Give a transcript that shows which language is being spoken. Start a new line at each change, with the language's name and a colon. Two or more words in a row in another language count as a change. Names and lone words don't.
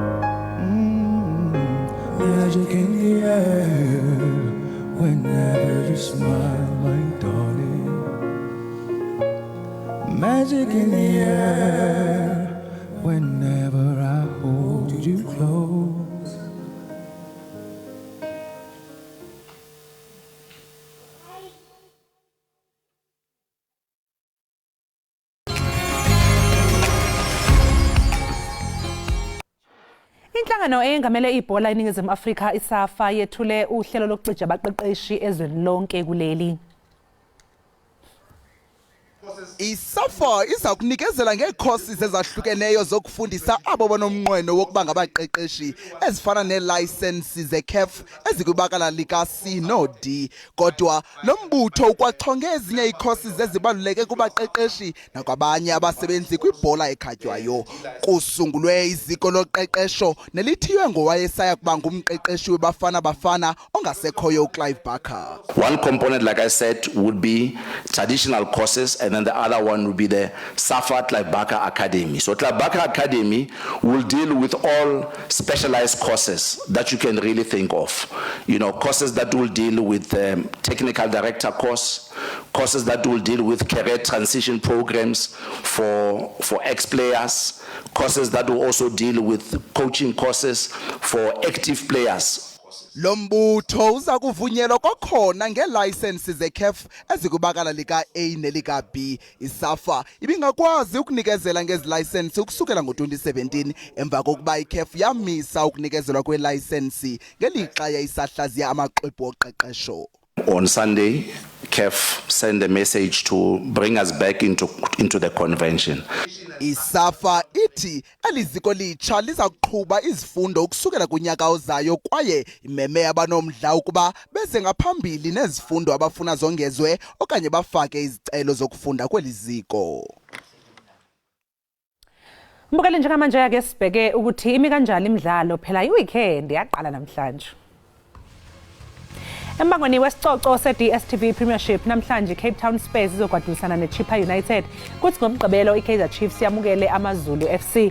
English: Magic in the air whenever you smile, my darling. Magic in the air whenever I hold you close.
Zulu: Inhlangano engamele ibhola eNingizimu Afrika isafa yethule uhlelo lokucija abaqeqeshi ezweni lonke kuleli.
Xhosa: Isafa iza kunikezela ngecourses ezahlukeneyo zokufundisa abo bonomnqweno wokuba ngabaqeqeshi ezifana ne-licenses ze-CAF ezikwibakala lika C no D. Kodwa lo mbutho ukwachonge ezinye icourses ezibaluleke kubaqeqeshi nakwabanye abasebenzi kwibhola ekhatywayo. Kusungulwe iziko loqeqesho nelithiywe ngowayesaya kuba ngumqeqeshi weBafana Bafana ongasekhoyo uClive Barker.
English: One component, like I said, would be traditional courses, and then the other one would be the SAFA Clive Barker Academy. So Clive Barker Academy will deal with all specialized courses that you can really think of. You know, courses that will deal with technical director course, courses that will deal with career transition programs for ex-players, courses that will also deal with coaching courses for active players.
Xhosa: Lombutho uza kuvunyelwa kokhona ngelicenses ze-CAF ezikwibakala lika A nelika B. Isafa ibingakwazi ukunikezela ngezilicense ukusukela ngo-2017 emva kokuba iCAF yamisa ukunikezelwa kwelicense ngelixa yayisahlaziya amaxwebhu oqeqesho.
English: On Sunday, CAF sent a message to bring us back into the convention.
Xhosa: Isafa ithi eliziko litsha liza kuqhuba izifundo ukusukela kunyaka ozayo kwaye imeme abanomdla ukuba beze ngaphambili nezifundo abafuna zongezwe okanye bafake izicelo zokufunda kweliziko.
Zulu: Mbukeli njengamanje yake sibheke ukuthi imi kanjani imidlalo phela iweekend yaqala namhlanje. Embangweni wesicoco se-DStv Premiership namhlanje Cape Town Spurs izogwadulisana neChippa United kuthi ngomgqibelo iKaizer Chiefs yamukele amaZulu FC.